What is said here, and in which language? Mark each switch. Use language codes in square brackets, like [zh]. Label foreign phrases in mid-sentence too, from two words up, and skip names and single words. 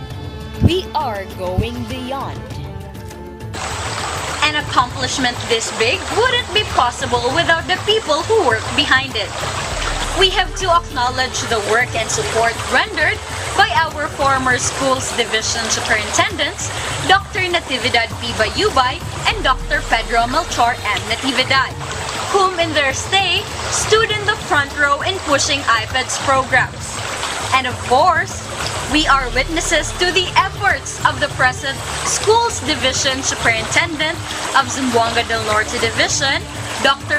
[en] We are going beyond. And a accomplishment this big wouldn't be possible without the people who work behind it. We have to acknowledge the work and support rendered by our former schools division superintendents, Dr. Natividad P. Bayubay and Dr. Pedro Melchor M. Natividad, whom in their stay stood in the front row in pushing IPED's programs. And of course, we are witnesses to the efforts of the present Schools Division Superintendent of Zamboanga del Norte Division, Dr.